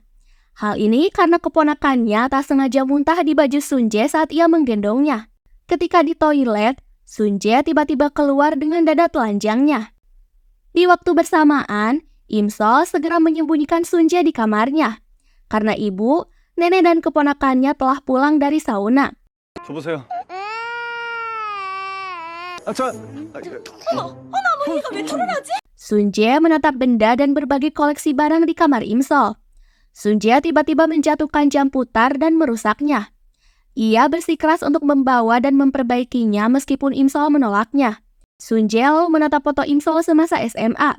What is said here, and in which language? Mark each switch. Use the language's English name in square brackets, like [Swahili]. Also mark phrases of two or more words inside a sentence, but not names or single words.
[Indonesian] Hal ini karena keponakannya tak sengaja muntah di baju Sunjae saat ia menggendongnya. Ketika di toilet, Sunjae tiba-tiba keluar dengan dada telanjangnya. Di waktu bersamaan, Imsol segera menyembunyikan Sunjae di kamarnya. Karena ibu, nenek dan keponakannya telah pulang dari sauna. [Korean] 줘보세요. 언니가 왜 토론하지? [Indonesian] Sunjae menatap benda dan berbagai koleksi barang di kamar Imsol. Sunjae tiba-tiba menjatuhkan jam putar dan merusaknya. Ia bersikeras untuk membawa dan memperbaikinya meskipun Imsol menolaknya. Sunjae lalu menatap foto Imsol semasa SMA.